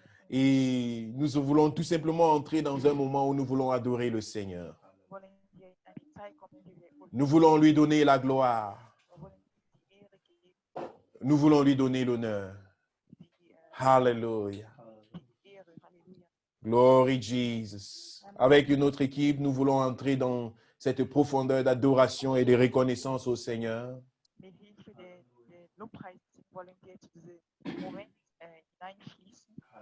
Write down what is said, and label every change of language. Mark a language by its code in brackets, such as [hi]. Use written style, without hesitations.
[fr] Et nous voulons tout simplement entrer dans un moment où nous voulons adorer le Seigneur. [de] Wollen wir in eine Zeit kommen, in der wir [fr] Nous voulons lui donner la gloire. [de] wir wollen ihm die Ehre geben, [fr] Nous voulons lui donner l'honneur. [de] die [en] Hallelujah. [de] Ehre. Halleluja. [en] Glory Jesus. [fr] Avec une autre équipe, nous voulons entrer dans cette profondeur d'adoration et de reconnaissance au Seigneur. [de] Mit Hilfe der Lobpreis wollen wir zu diesem Moment hineinfließen.